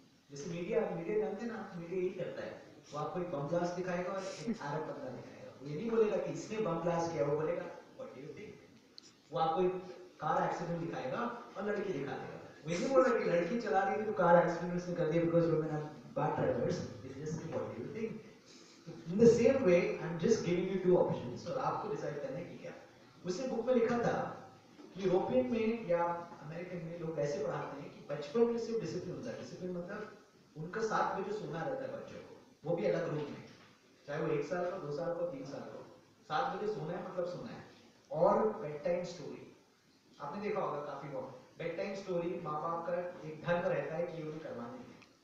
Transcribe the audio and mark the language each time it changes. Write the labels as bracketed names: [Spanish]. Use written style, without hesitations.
[Hindi] जैसे मीडिया जानते हैं ना, मीडिया यही करता है, वो आपको एक बम ब्लास्ट दिखाएगा और एक अरब बंदा दिखाएगा, वो ये नहीं बोलेगा कि इसने बम ब्लास्ट किया, वो बोलेगा [English] What do you think. [Hindi] वो आपको एक कार एक्सीडेंट दिखाएगा और लड़की दिखा देगा, वो ये नहीं बोल रहा कि लड़की चला रही थी तो कार एक्सीडेंट उसने कर दिया [English] Because women are bad drivers, it is just what do you think. In the same way, I'm just giving you two options [Hindi] और आपको डिसाइड करना है कि क्या। उसने बुक में लिखा था कि यूरोपियन में या अमेरिकन में लोग ऐसे पढ़ाते हैं कि बचपन में सिर्फ डिसिप्लिन होता है। डिसिप्लिन मतलब उनका 7 बजे सोना रहता है बच्चों को, वो भी अलग रूम में, चाहे वो 1 साल का, 2 साल का, 3 साल का, 7 बजे सोना है मतलब सोना है। और बेड टाइम स्टोरी आपने देखा होगा काफी बहुत, बेड टाइम स्टोरी माँ बाप का एक ढंग रहता है कि उन्हें करवाने के।